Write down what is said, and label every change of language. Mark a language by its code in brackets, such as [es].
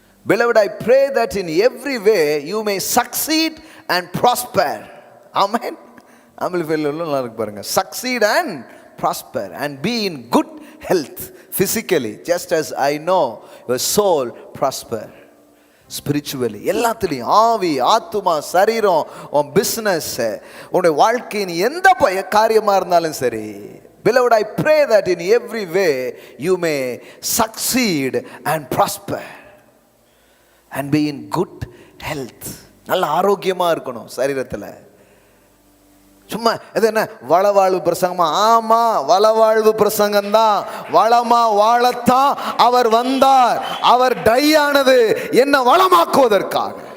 [en] Beloved, I pray that in every way you may succeed and prosper. Amen. [ta] ஆம்பிளிஃபைட்ல நல்லா இருக்கு பாருங்க. [en] Succeed and prosper and be in good health physically just as I know your soul prosper spiritually. [ta] எல்லாத்துலேயும் ஆவி, ஆத்துமா, சரீரம், உன் business, உன்னுடைய வாழ்க்கையின் எந்த காரியமாக இருந்தாலும் சரி. [en] Beloved, I pray that in every way you may succeed and prosper and be in good health. [ta] நல்ல ஆரோக்கியமாக இருக்கணும் சரீரத்தில். சும்மா இது என்ன வளவாழ்வு பிரசங்கமா? ஆமா, வளவாழ்வு பிரசங்கம்தான். வளமா வாழத்தான் அவர் வந்தார். அவர் டை ஆனது என்ன வளமாக்குவதற்காக.